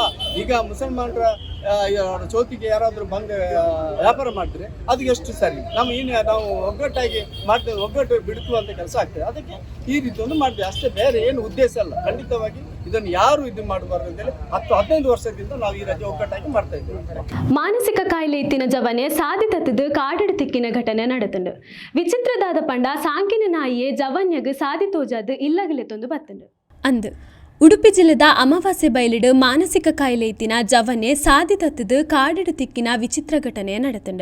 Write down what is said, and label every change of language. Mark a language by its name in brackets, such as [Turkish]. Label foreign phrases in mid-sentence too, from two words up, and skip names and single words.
[Kannada] ಈಗ ಮುಸಲ್ಮಾನರ ಚೌತಿಗೆ ಯಾರಾದರೂ ಬಂದು ವ್ಯಾಪಾರ ಮಾಡಿದ್ರೆ ಅದು ಎಷ್ಟು ಸರಿ? ನಾವು ಒಗ್ಗಟ್ಟಾಗಿ ಮಾಡ್ತೇವೆ, ಒಗ್ಗಟ್ಟು ಬಿಡುತ್ತುವಂಥ ಕೆಲಸ ಆಗ್ತದೆ. ಅದಕ್ಕೆ ಈ ರೀತಿ ಒಂದು ಮಾಡ್ತೇವೆ ಅಷ್ಟೇ, ಬೇರೆ ಏನು ಉದ್ದೇಶ ಅಲ್ಲ. ಖಂಡಿತವಾಗಿ ಇದನ್ನು ಯಾರು ಇದು ಮಾಡಬಾರ್ದು ಅಂತೇಳಿ 10-15 ವರ್ಷದಿಂದ ನಾವು ಈ ರಜೆ ಒಗ್ಗಟ್ಟಾಗಿ ಮಾಡ್ತಾ ಇದ್ದೇವೆ. [Tulu] ಮಾನಸಿಕ ಕಾಯಿಲೆ ಇತ್ತಿನ ಜವನೆ ಸಾಧಿತದ್ದು ಕಾಡಿಡು ತಿಕ್ಕಿನ ಘಟನೆ ನಡೆತುಂಡು. ವಿಚಿತ್ರದಾದ ಪಂಡ ಸಾಂಕಿನ ನಾಯಿಯೇ ಜವನ್ಯಗ್ ಸಾಧಿ ತೋಜಾದು ಇಲ್ಲಗಲೆತ್ತೊಂದು ಬತ್ತುಂಡು. ಅಂದು ಉಡುಪಿ ಜಿಲ್ಲೆದ ಅಮಾವಾಸ್ಯೆ ಬಯಲಿಡು ಮಾನಸಿಕ ಕಾಯಿಲೆ ಇತ್ತಿನ ಜವನೆ ಸಾಧಿತದ್ದು ಕಾಡಿಡು ತಿಕ್ಕಿನ ವಿಚಿತ್ರ ಘಟನೆ ನಡೆತುಂಡು.